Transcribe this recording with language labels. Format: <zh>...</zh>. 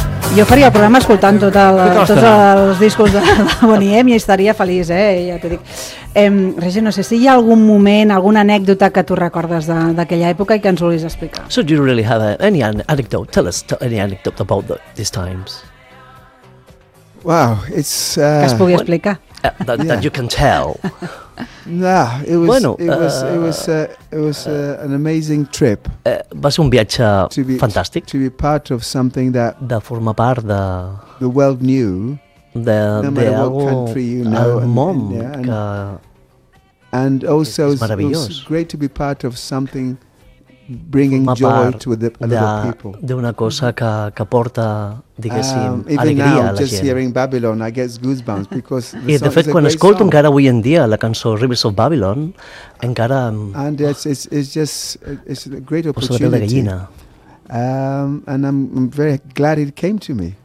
<ca>Jo faria el programa escoltant tots els discos de Bonnie M i estaria feliç, ja t'ho dic. Regi, no sé si hi ha algun moment, alguna anècdota que tu recordes d'aquella època i que ens vulguis explicar.</ca> <en>So do you really have any anecdote? Tell us any anecdote about these times. Wow, it's...</en> <ca>Que es pugui explicar.</ca> <en>That you can tell. Nah, it was an amazing trip.</en> <ca>Va ser un viatge fantàstic.</ca> <en>To be part of something that</en> <ca>de formar part de</ca> <en>the world knew,</en> <ca>de</ca> <en>no matter what country you know,</en> <ca>el món</ca> <en>and also it's great to be part of something bringing joy to the other people.</en> <ca>D'una cosa que porta, diguéssim, alegria</ca> <en>now,</en> <ca>a la gent.</ca> <en>Even now, just hearing Babylon, I get goosebumps because the song is a great song.</en> <ca>I, de fet, quan escolto encara avui en dia la cançó Rivers of Babylon, encara...</ca> <en>And it's a great opportunity. And I'm very glad it came to me.</en>